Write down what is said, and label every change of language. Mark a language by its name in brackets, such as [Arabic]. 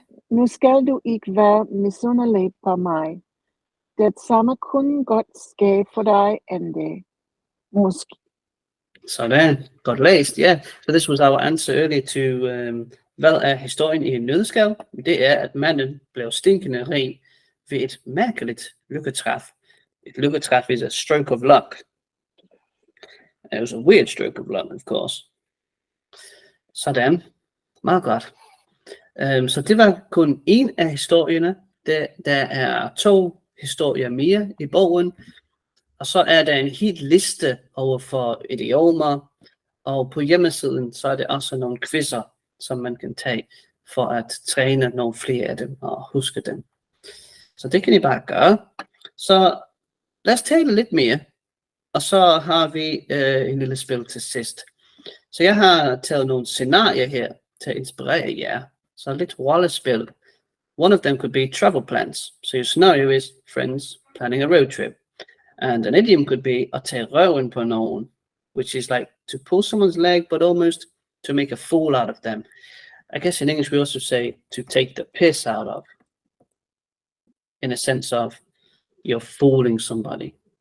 [Danish] Nu skal du ikke være misundelig på mig. Det samme kunne godt ske for dig end det. Måske. Sådan, godt læst, ja. [English] So this was our answer earlier to, [Danish] hvad er historien i en nøddeskal? Det er, at manden blev stinkende rig ved et mærkeligt lykketræf. [English] Et lykketræf is a stroke of luck. It was a weird stroke of luck, of course. [Danish] Sådan, meget godt. Så det var kun en af historierne. Der er 2 historier mere i bogen. Og så er der en hel liste over for idiomer. Og på hjemmesiden, så er det også nogle quizzer, som man kan tage for at træne nogle flere af dem og huske dem. Så det kan I bare gøre. Så lad os tale lidt mere. Og så har vi en lille spil til sidst. Så jeg har taget nogle scenarier her til at inspirere jer. Så lidt rollespil. [English] One of them could be travel plans. So your scenario is friends planning a road trip. And an idiom could be [Danish] at tage røven på nogen, [English] which is like to pull someone's leg, but almost to make a fool out of them. I guess in English we also say to take the piss out of, in a sense of you're fooling somebody.